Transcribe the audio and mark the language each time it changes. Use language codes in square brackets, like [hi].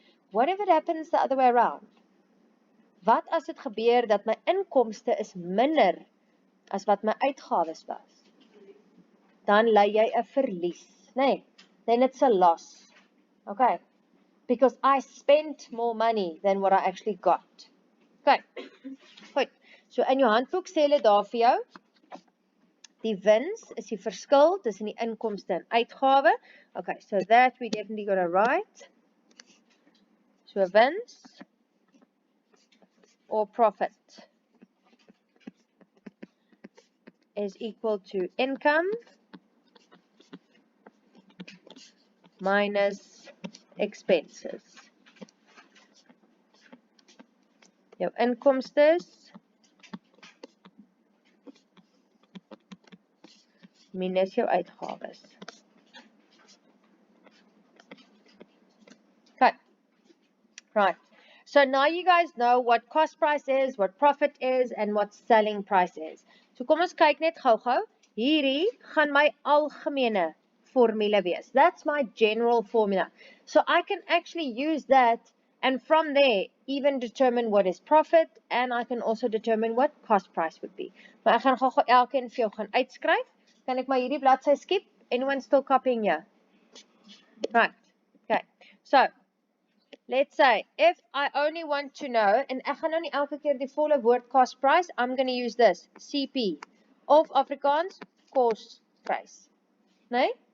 [en] What if it happens the other way around? [af] Wat as dit gebeur dat my inkomste is minder as wat my uitgawes was? Dan lei jy 'n verlies, nee? [en] Then it's a loss. Okay? Because I spent more money than what I actually got. [af] Okay. Goed. So in jou handboek sê hulle daar vir jou, die wins is die verskil tussen die inkomste en uitgawe. [en] Okay, so that we definitely got to write. So wins or profit is equal to income minus expenses. [af] Jou inkomstes minus jou uitgawes. [en] Okay. Right. So now you guys know what cost price is, what profit is, and what selling price is. [af] So kom ons kyk net gou-gou. Hierdie gaan my algemene formule wees. [en] That's my general formula. So I can actually use that and from there even determine what is profit and I can also determine what cost price would be. [af] Maar ek gaan gou-gou elkeen vir jou gaan uitskryf. Kan ek maar hierdie bladsy skip? [en] Anyone still copying here? Right. Okay. So let's say, if I only want to know, [af] en ek gaan nou nie elke keer die volle woord [en] cost price, I'm going to use this, CP, of Afrikaans, cost price. Nee?